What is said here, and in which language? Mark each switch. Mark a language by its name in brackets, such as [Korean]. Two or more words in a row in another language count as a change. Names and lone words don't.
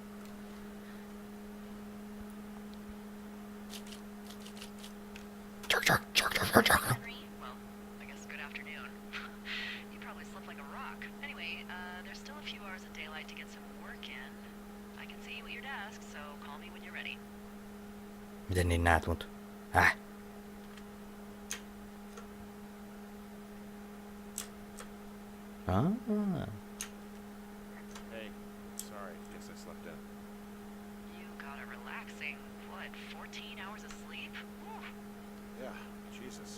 [English] Henry? Well, I guess good afternoon. You probably slept like a rock. Anyway, there's still a few hours of daylight to get some work in. I can see you at your desk, so call me when you're ready. [Finnish] Miten niin näet mut? Häh? [English] Ah. Hey, sorry. Guess I slept in. You got a relaxing, what, 14 hours of sleep? Whew. Yeah, Jesus.